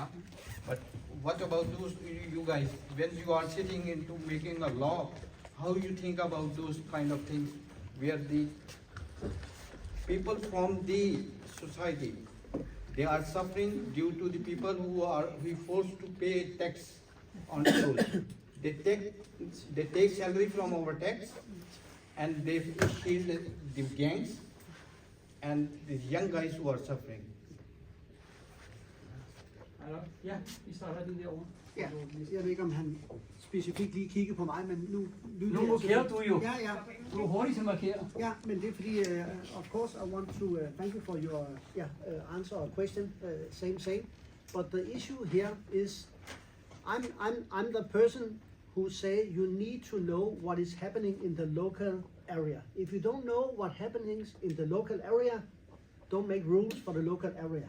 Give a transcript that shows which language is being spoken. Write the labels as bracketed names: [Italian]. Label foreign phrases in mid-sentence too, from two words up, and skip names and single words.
[English] But what about those you guys? When you are sitting into making a law, how you think about those kind of things where the people from the society, they are suffering due to the people who are forced to pay tax on toll. They take salary from our tax, and they shield the gangs and the young guys who are suffering. [Danish] Ja, vi starter lige derovre. Ja, jeg ved ikke, om han specifikt lige kigger på mig, men nu Nu markerer du jo. Ja, ja. Du er hurtig til at markere. Ja, men det er fordi, [English] of course, I want to thank you for your answer or question, same. But the issue here is, I'm the person who say you need to know what is happening in the local area. If you don't know what happenings in the local area, don't make rules for the local area.